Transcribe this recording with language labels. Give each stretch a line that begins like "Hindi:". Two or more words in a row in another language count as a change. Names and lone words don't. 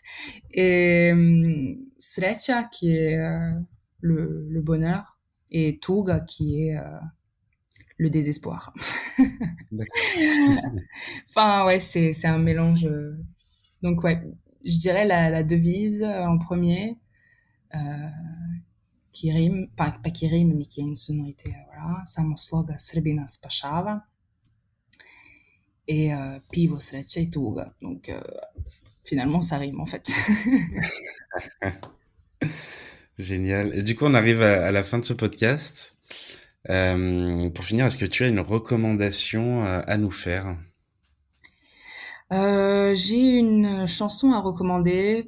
French: Et sreća, qui est le bonheur, et tuga, qui est le désespoir. Enfin, ouais, c'est un mélange. Donc, ouais, je dirais la devise en premier, qui rime, pas qui rime, mais qui a une sonorité, voilà.
Serbian: Samo sloga Srbina spašava.
French: Et pivo, sreća et tuga. Donc, finalement, ça rime, en fait. Génial. Et du coup, on arrive à la fin de ce podcast. Pour finir, est-ce que tu as une recommandation à nous faire? J'ai une chanson à recommander.